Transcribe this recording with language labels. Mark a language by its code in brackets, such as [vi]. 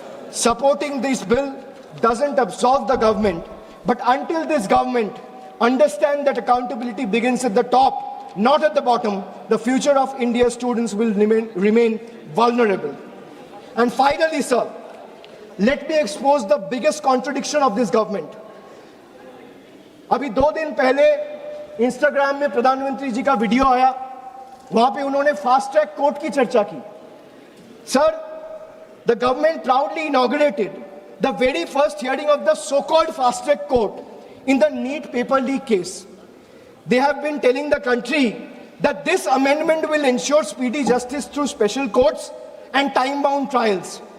[en] Supporting this bill doesn't absolve the government, but until this government understands that accountability begins at the top, not at the bottom, the future of India's students will remain vulnerable. And finally, sir, let me expose the biggest contradiction of this government. [hi] अभी 2 दिन पहले Instagram में प्रधानमंत्री जी का video आया, वहां पे उन्होंने फास्ट ट्रैक कोर्ट की चर्चा की. [en] Sir, the government proudly inaugurated the very first hearing of the so-called fast track court in the NEET paper leak case. They have been telling the country that this amendment will ensure speedy justice through special courts and time-bound trials.